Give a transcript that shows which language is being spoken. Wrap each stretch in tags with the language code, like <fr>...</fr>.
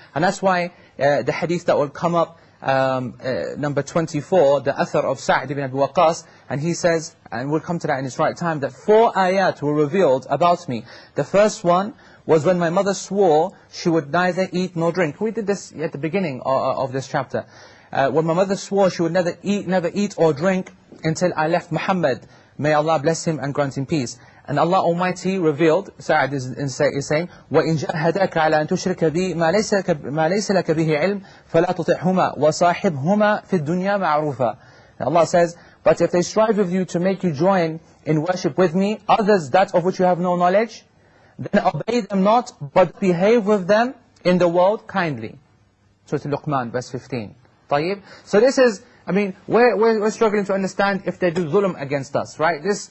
<en>And that's why the hadith that will come up, number 24, the athar of Sa'd ibn Abi Waqqas, and he says, and we'll come to that in its right time, that 4 ayat were revealed about me. The first one was when my mother swore she would neither eat nor drink. We did this at the beginning of this chapter. When my mother swore she would never eat or drink until I left Muhammad. May Allah bless him and grant him peace. And Allah Almighty revealed, Sa'ad is saying,</en> <ar>وَإِنْ جَاهَدَاكَ عَلَى أَن تُشْرِكَ بِي مَا لَيْسَ لَكَ بِهِ عِلْمٍ فَلَا تُطِعْهُمَا وَصَاحِبْهُمَا فِي الدُّنْيَا مَعْرُوفًا.</ar> <en>Allah says, but if they strive with you to make you join in worship with me, others that of which you have no knowledge, then obey them not, but behave with them in the world kindly. Surah Luqman, verse 15. طيب? So this is, we're struggling to understand if they do dhulm against us, right?</en>